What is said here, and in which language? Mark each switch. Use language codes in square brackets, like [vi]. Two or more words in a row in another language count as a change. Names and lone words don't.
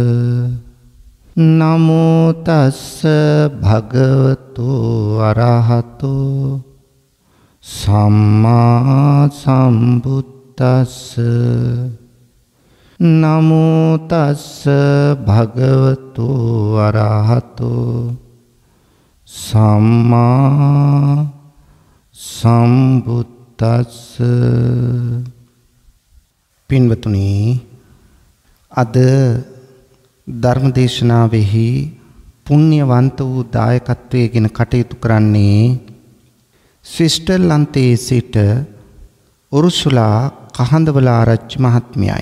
[pi] නමෝ තස්ස භගවතු අරහතු සම්මා සම්බුද්දස්ස. නමෝ තස්ස භගවතු අරහතෝ සම්මා සම්බුද්දස්ස. [si] පින්වතුනි, අද ධර්මදේශනාවෙහි පුණ්‍යවන්ත වූ දායකත්වයෙන් කටයුතු කරන්නේ ස්විට්සර්ලන්තයේ සිට උරුසුලා කහඳවල ආරච්චි මහත්මියයි.